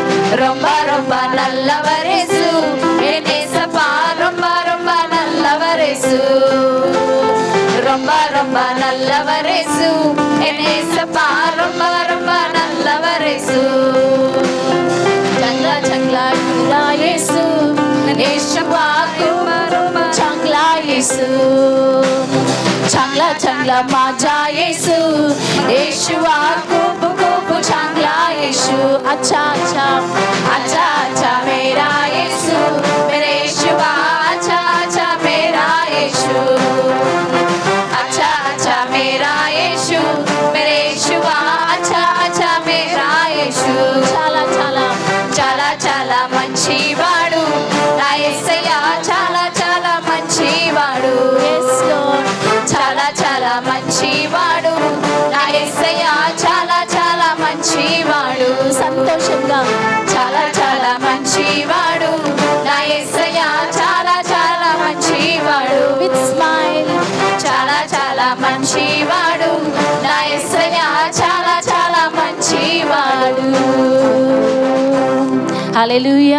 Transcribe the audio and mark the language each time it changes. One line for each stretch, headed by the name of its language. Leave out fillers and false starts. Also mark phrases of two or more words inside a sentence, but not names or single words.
Tamil: ரொம்ப ரொம்ப நல்லவர் இயேசு என் ஏசப்பா ரொம்ப ரொம்ப நல்லவர் இயேசு ரொம்ப ரொம்ப நல்லவர் இயேசு என் ஏசப்பா ரொம்ப ரொம்ப நல்லவர் இயேசு
Marathi: चंगला चंगला चंगला येसु येशुवा को चंगला येसु चंगला चंगला माझा येसु येशुवा को चंगला येसु
Hindi: अच्छा अच्छा अच्छा अच्छा मेरा येसु मेरे येशुवा अच्छा अच्छा मेरा येसु अच्छा अच्छा मेरा येसु मेरे येशुवा अच्छा अच्छा मेरा येसु
Telugu: చాలా చాలా చాలా చాలా మంచివాడు నా యేసయ్య చాలా చాలా మంచివాడు చాలా చాలా మంచివాడు నా యేసయ్య చాలా చాలా మంచివాడు సంతోషంగా చాలా చాలా మంచివాడు నా యేసయ్య చాలా చాలా మంచివాడు
English: with smile
Telugu: చాలా చాలా మంచివాడు నా యేసయ్య చాలా చాలా మంచివాడు హల్లెలూయా.